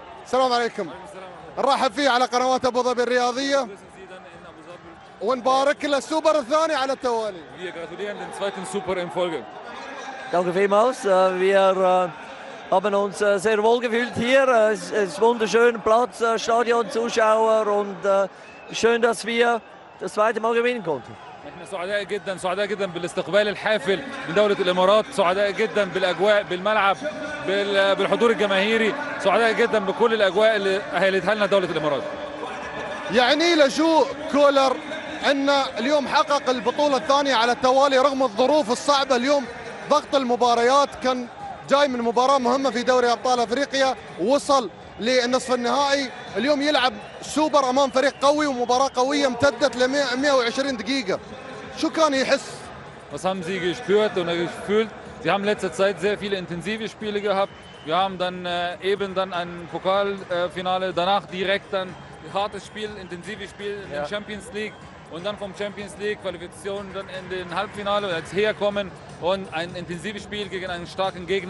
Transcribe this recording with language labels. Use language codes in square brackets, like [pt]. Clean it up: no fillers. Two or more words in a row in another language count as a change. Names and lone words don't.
[ar] السلام عليكم. نرحب فيه على قنوات ابو ظبي الرياضيه ونبارك له السوبر الثاني على التوالي. [de] Danke vielmals. Wir haben uns sehr wohl gefühlt hier. Es ist wunderschön, Platz, Stadion, Zuschauer und schön, dass wir das zweite Mal gewinnen konnten. [ar] احنا سعداء جدا بالاستقبال الحافل من دولة الامارات، سعداء جدا بالاجواء، بالملعب، بالحضور الجماهيري، سعداء جدا بكل الاجواء اللي اهلتها لنا دولة الامارات. يعني لشو كولر ان اليوم حقق البطولة الثانية على التوالي رغم الظروف الصعبة. اليوم ضغط المباريات، كان جاي من مباراة مهمة في دوري ابطال افريقيا ووصل للنصف النهائي، اليوم يلعب سوبر امام فريق قوي ومباراة قوية امتدت ل 120 دقيقة. شو كان يحس؟ [de] Was haben Sie gespürt oder gefühlt? Sie haben in letzter Zeit sehr viele intensive Spiele gehabt. Wir haben dann eben dann ein Pokalfinale, danach direkt dann ein hartes Spiel, intensives Spiel in der Champions League und dann vom Champions League Qualifikation dann in den Halbfinale jetzt herkommen und ein intensives Spiel gegen einen starken Gegner.